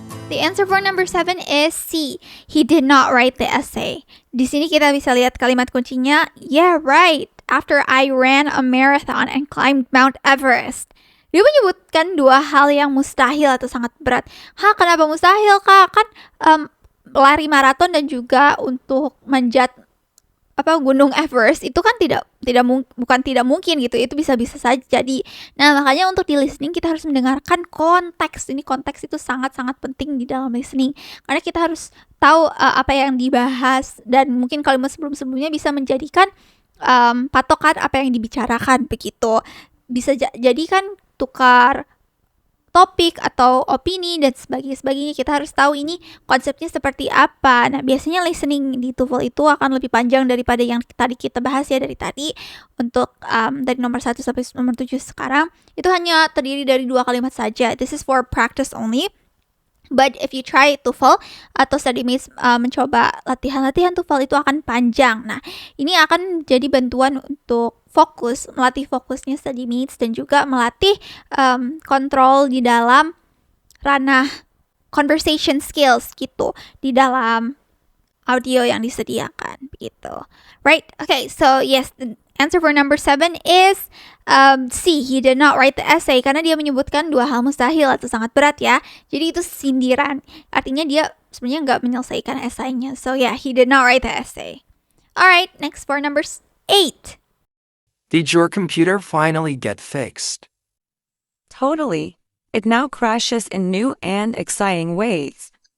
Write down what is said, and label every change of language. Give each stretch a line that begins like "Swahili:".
English: The answer for number 7 is C. He did not write the essay.
Indonesian: Di sini kita bisa lihat kalimat kuncinya,
English: yeah, right. After I ran a marathon and climbed Mount Everest.
Indonesian: Dia menyebutkan dua hal yang mustahil atau sangat berat. Kenapa mustahil, Kak? Kan lari maraton dan juga untuk manjat Gunung Everest itu kan bukan tidak mungkin gitu. Itu bisa saja jadi. Nah, makanya untuk di listening kita harus mendengarkan konteks. Ini konteks itu sangat-sangat penting di dalam listening. Karena kita harus tahu apa yang dibahas dan mungkin kalimat sebelum-sebelumnya bisa menjadikan patokan apa yang dibicarakan begitu. Bisa jadi kan tukar topik atau opini dan sebagainya. Kita harus tahu ini konsepnya seperti apa. Nah, biasanya listening di TOEFL itu akan lebih panjang daripada yang tadi kita bahas ya dari tadi. Untuk dari nomor 1 sampai nomor 7 sekarang itu hanya terdiri dari 2 kalimat saja.
English: This is for practice only. But if you try TOEFL
Indonesian: atau
English: study mates
Indonesian: mencoba latihan TOEFL itu akan panjang. Nah, ini akan jadi bantuan untuk melatih fokusnya study mates dan juga melatih kontrol di dalam ranah conversation skills gitu. Di dalam audio yang disediakan begitu.
English: Right? Okay, so yes, the answer for number 7 is C. He did not write the essay
Indonesian: karena dia menyebutkan 2 hal mustahil atau sangat berat ya. Jadi itu sindiran. Artinya dia sebenarnya nggak menyelesaikan esainya.
English: So yeah, he did not write the essay. Alright, next for number 8. Did your computer finally get fixed? Totally. It now crashes in new and exciting ways.